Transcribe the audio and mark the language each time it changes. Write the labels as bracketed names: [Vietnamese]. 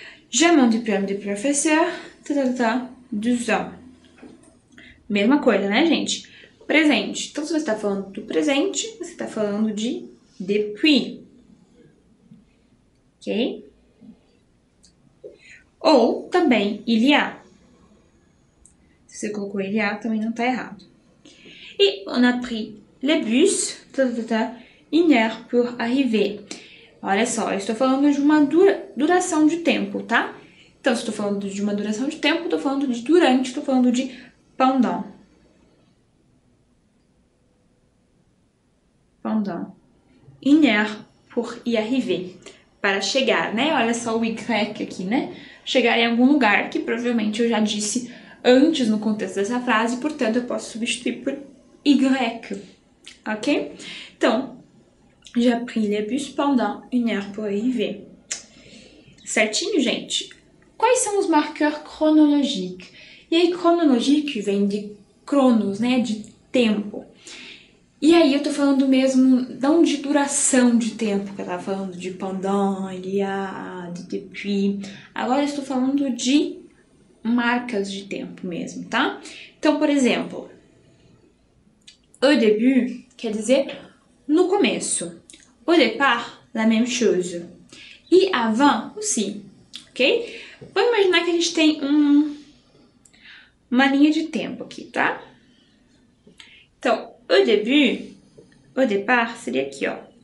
[French] J'ai mon diplôme de professeur, 2 ans. [Portuguese] Mesma coisa, né, gente? Presente. Então, se você está falando do presente, você está falando de depuis. Ok? Ou também il y a. Se você colocou il y a, também não está errado. [French] E on a pris le bus, 1 heure pour arriver. [Portuguese] Olha só, eu estou falando de uma duração de tempo, tá? Então, se estou falando de uma duração de tempo, estou falando de durante, estou falando de pendant. [French] Pendant. 1 heure pour y arriver. [Portuguese] Para chegar, né? Olha só o Y aqui, né? Chegar em algum lugar, que provavelmente eu já disse antes no contexto dessa frase, portanto, eu posso substituir por Y. Ok? [French] Então, j'ai pris le bus pendant 1 heure pour arriver. [Portuguese] Certinho, gente? Quais são os marqueurs chronologiques? E aí, chronologique vem de chronos, né? De tempo. E aí eu tô falando mesmo não de duração de tempo, que eu tava falando de pendant, il y a, de depuis. Agora eu estou falando de marcas de tempo mesmo, tá? Então, por exemplo, au début quer dizer no começo. [French] Au départ, la même chose. E avant aussi, ok? [Portuguese] Vamos imaginar que a gente tem uma linha de tempo aqui, tá? Então, au début, au départ, seria aqui, ó.